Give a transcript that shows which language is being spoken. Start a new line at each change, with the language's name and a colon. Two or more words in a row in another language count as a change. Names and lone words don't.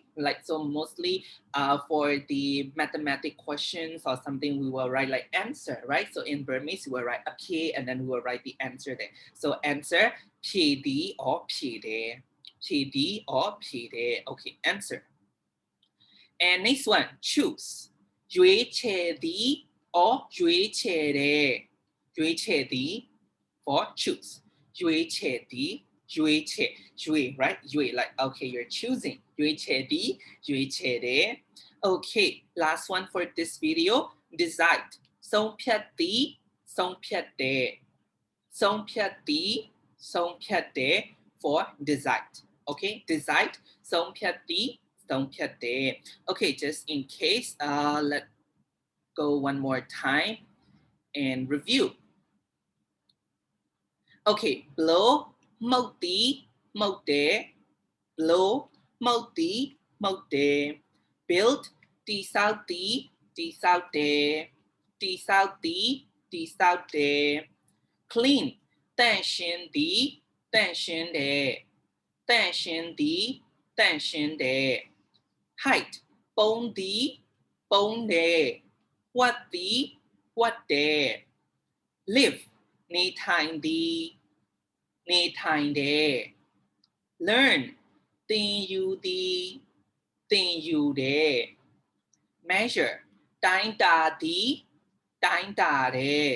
English: Like so, mostly for the mathematic questions or something, we will write like answer, right? So in Burmese, we will write a p and then we will write the answer there. So answer pd or pide, pd or pide. Okay, answer. And next one, choose.
Burmese: ရွေးချယ်သည် or ရွေးချယ်တယ် ရွေးချယ်သည်
English: for choose.
Burmese: ရွေးချယ်သည် ရွေးချယ် ရွေး right?
English: ရွေး like, okay, you're choosing.
Burmese: ရွေးချယ်သည် ရွေးချယ်တယ်
English: Okay, last one for this video. Decide.
Burmese: ဆုံးဖြတ်သည် ဆုံးဖြတ်တယ် ဆုံးဖြတ်သည် ဆုံးဖြတ်တယ်
English: for decide. Okay, decide.
Burmese: ဆုံးဖြတ်သည် ဆုံးဖြတ်တယ်
English: Okay, just in case, let's go one more time and review. Okay, blow,
Burmese: မှုတ်သည် မှုတ်တယ် blow, မှုတ်သည် မှုတ်တယ် build, တည်ဆောက်သည် တည် ဆောက်တယ် တည်ဆောက်သည် တည်ဆောက်တယ် clean, သန့်ရှင်း သည် သန့်ရှင်းတယ် သန့်ရှင်းသည် သန့်ရှင်းတယ် height, ပုံသည် ပုံတယ် ဝတ်သည် ဝတ်တယ် live, နေထိုင်သည် နေထိုင်တယ် learn, သင်ယူသည် သင်ယူတယ် measure, တိုင်းတာသည် တိုင်းတာတယ်